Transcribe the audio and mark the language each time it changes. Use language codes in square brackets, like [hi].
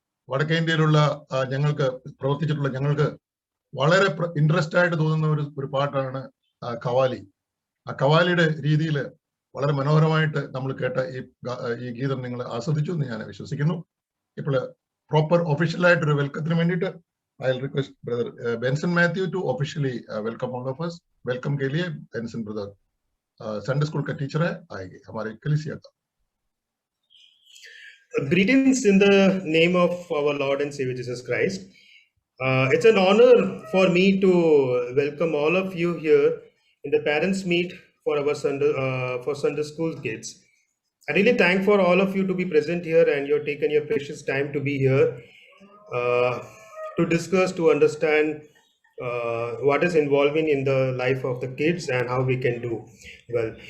[ml] വടക്കേ ഇന്ത്യയിലുള്ള ഞങ്ങൾക്ക് പ്രവർത്തിച്ചിട്ടുള്ള ഞങ്ങൾക്ക് വളരെ ഇൻട്രസ്റ്റ് ആയിട്ട് തോന്നുന്ന ഒരു പാട്ടാണ് കവാലി. ആ കവാലിയുടെ രീതിയിൽ വളരെ മനോഹരമായിട്ട് നമ്മൾ കേട്ട ഈ ഗീതം നിങ്ങൾ ആസ്വദിച്ചു എന്ന് ഞാൻ വിശ്വസിക്കുന്നു. ഇപ്പോൾ പ്രോപ്പർ ഒഫീഷ്യലായിട്ടൊരു വെൽക്കത്തിന് വേണ്ടിയിട്ട് [en] I will request brother Benson Mathew to officially welcome all of us. [hi] Welcome के लिए बेंसन ब्रदर संडे स्कूल का टीचर है, आएंगे हमारे कलीसिया का. [en] Greetings in the name of our Lord and Savior Jesus Christ. It's an honor for me to welcome all of you here in the parents' meet for our Sunday school kids. I really thank for all of you to be present here, and you're taken your precious time to be here to discuss, to understand what is involving in the life of the kids and how we can do well.